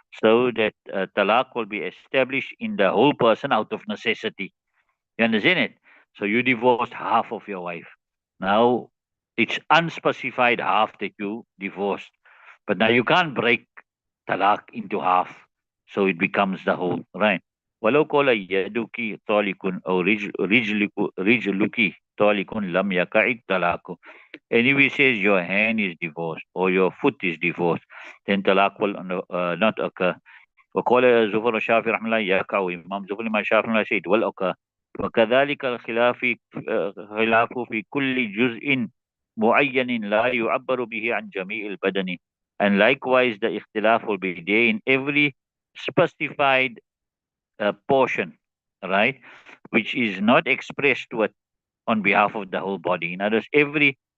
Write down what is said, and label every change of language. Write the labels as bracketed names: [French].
[English] So that talaq will be established in the whole person out of necessity. You understand it? So you divorced half of your wife. Now it's unspecified half that you divorced. But now you can't break talaq into half, so it becomes the whole, right? [Arabic] ولو قال يدك طالق أو رجلك طالق لم يقع الطلاق. [English] Anyway says your hand is divorced or your foot is divorced, then talaq will not occur. [Arabic] وقال زفر الشافعي رحمه الله يقع. إمام زفر الإمام الشافعي رحمه الله [English] said will occur. [Arabic] وكذلك خلاف في كل جزء معين لا يعبر به عن جميع البدن. [English] And likewise the اختلاف will be there in every specified portion, right, which is not expressed on behalf of the whole body. In other words, every